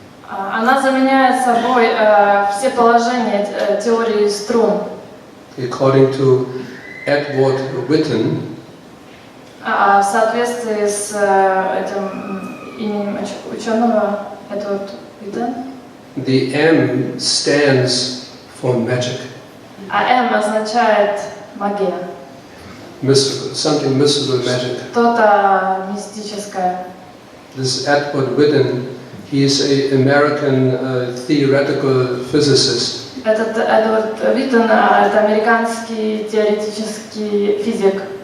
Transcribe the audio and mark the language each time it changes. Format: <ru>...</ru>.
<ru>Она заменяет собой все положения теории струн.</ru> <en>According to Edward Witten,</en> <ru>в соответствии с этим именем ученого Эдвард Уиттен,</ru> <en>the M stands for magic.</en> <ru>М означает магия.</ru> <en>Mystical, something mystical magic.</en> <ru>Что-то мистическое.</ru> <en>This Edward Witten, he is an American theoretical physicist.</en> <ru>Этот Эдвард Уиттен это американский теоретический физик.</ru>